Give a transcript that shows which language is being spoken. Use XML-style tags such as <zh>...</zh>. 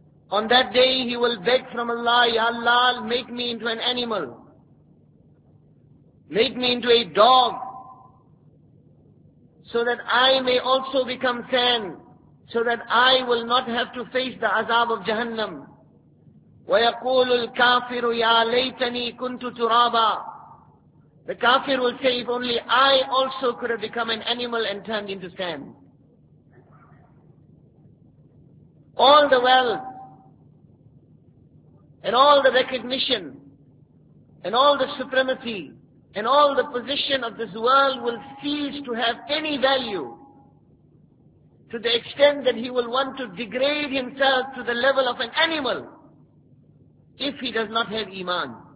<en>On that day, he will beg from Allah, Ya Allah, make me into an animal. Make me into a dog. So that I may also become sand, so that I will not have to face the azab of Jahannam.</en> <ar>وَيَقُولُ الْكَافِرُ يَا لَيْتَنِي كُنْتُ تُرَابًا.</ar> <en>The kafir will say, if only I also could have become an animal and turned into sand. All the wealth, and all the recognition, and all the supremacy, and all the position of this world will cease to have any value, to the extent that he will want to degrade himself to the level of an animal, if he does not have Iman.</en>